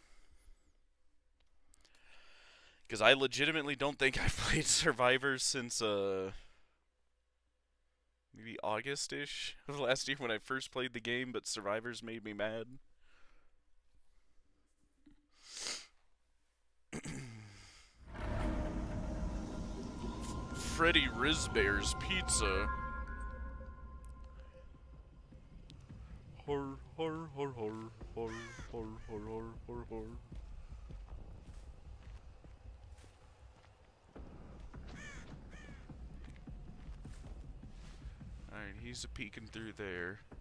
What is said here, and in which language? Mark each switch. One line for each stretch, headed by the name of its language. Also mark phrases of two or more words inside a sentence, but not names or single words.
English: Because I legitimately don't think I've played Survivor since, maybe August-ish of last year when I first played the game, but Survivor's made me mad. Freddy Rizbear's Pizza. Hor, hor, hor, hor, hor, hor, hor, hor, hor, hor. Alright, he's peeking through there.